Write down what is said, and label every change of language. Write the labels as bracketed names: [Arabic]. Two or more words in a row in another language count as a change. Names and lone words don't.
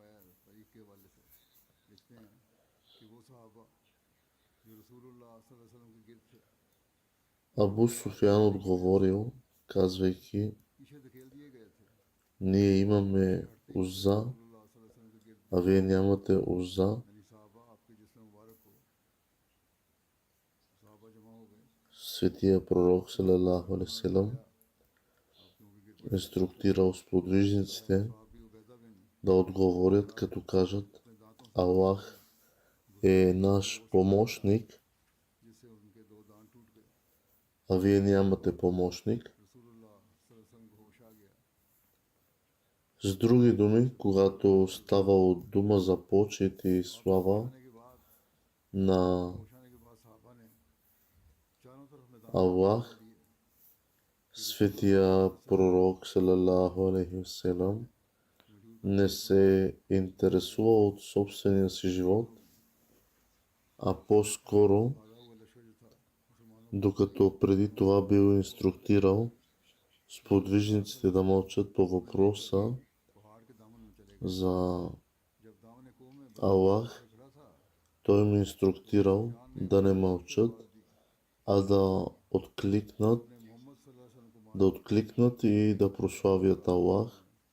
[Bulgarian] Абу Суфиян отговорил, казвайки: ние имаме Узза, а вие нямате Узза. Светия пророк [Arabic] صلى الله عليه وسلم [Bulgarian] инструктирал сподвижниците да отговорят, като кажат: Аллах е наш помощник, а вие нямате помощник. С други думи, когато ставало дума за почет и слава на Аллах, светия пророк [Arabic] صلى الله عليه وسلم [Bulgarian] не се интересува от собствения си живот, а по-скоро, докато преди това бил инструктирал сподвижниците да мълчат по въпроса за Аллах, той им инструктирал да не мълчат, а да откликнат и да прославят Аллах.